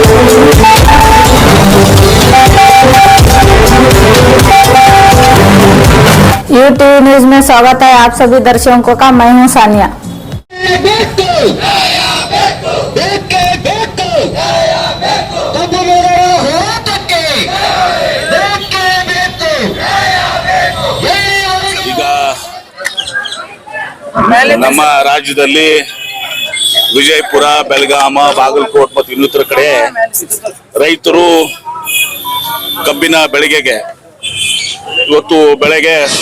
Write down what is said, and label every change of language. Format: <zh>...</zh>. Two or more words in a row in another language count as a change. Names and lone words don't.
<hi>यूटीवी न्यूज में स्वागत है आप सभी दर्शकों का। मैं हूं सानिया।</hi> <kn>ನಮ್ಮ ರಾಜ್ಯದಲ್ಲಿ ವಿಜಯಪುರ, ಬೆಳಗಾಮ, ಬಾಗಲಕೋಟ್ ಮತ್ತು ಇನ್ನಿತರ ಕಡೆ ರೈತರು ಕಬ್ಬಿನ ಬೆಳೆಗೆ ಇವತ್ತು ಬೆಳೆಗೆ</kn>